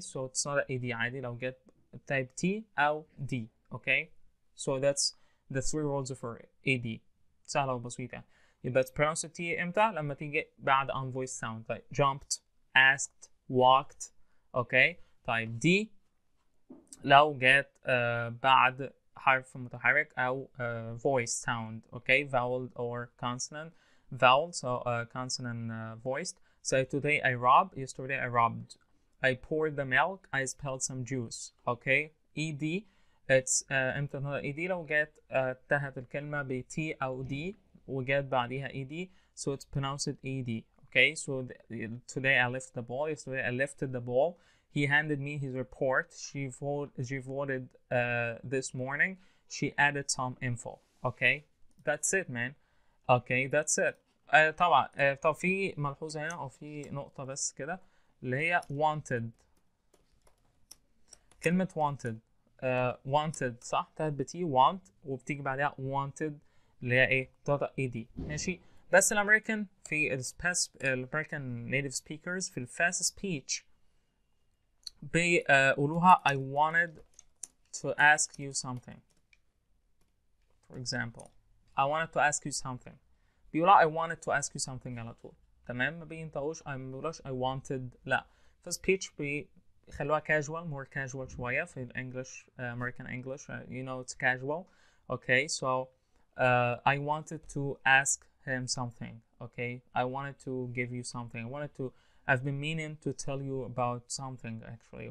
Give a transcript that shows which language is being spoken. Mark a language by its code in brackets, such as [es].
[en] So it's not an ED [ar] عادي لو جت [en] type T أو D. Okay. So that's the 3 rules for ED. [ar] سهلة وبسيطة. [en] يبقى it's pronounced T [ar] امتى؟ لما تيجي بعد [en] unvoiced sound like jumped, asked, walked. Okay. [ar] طيب D لو جت بعد حرف متحرك أو [en] voiced sound. Okay. Vowel or consonant. Vowel, so consonant voiced. So today I robbed. Yesterday I robbed. I poured the milk. I spilled some juice. Okay. [ar] ED it's امتى ED لو جت انتهت الكلمة ب T أو D وجت بعديها ED, [en] so it's pronounced ED. Okay, so today I lifted the ball. Yesterday I lifted the ball. He handed me his report. She voted this morning. She added some info. Okay, that's it, man. Okay, that's it. [ar] طبعا طب في ملحوظة هنا أو في نقطة بس كده اللي هي wanted. كلمة wanted wanted صح؟ انتهت ب T want وبتيجي بعدها wanted اللي هي ايه؟ تنطق ED. ماشي؟ بس الامريكان في الامريكان native speakers في الفاست سبيتش بيقولوها [en] I wanted to ask you something. For example, I wanted to ask you something. بيقولوا I wanted to ask you something [ar] على طول. تمام؟ ما بينطقوش ما بيقولوش [en] I wanted. [ar] لا. [en] في speech بيخلوها casual, more casual [ar] شوية في الانجلش [en] American English. You know it's casual. Okay, so I wanted to ask him something. Okay, I wanted to give you something. I've been meaning to tell you about something actually.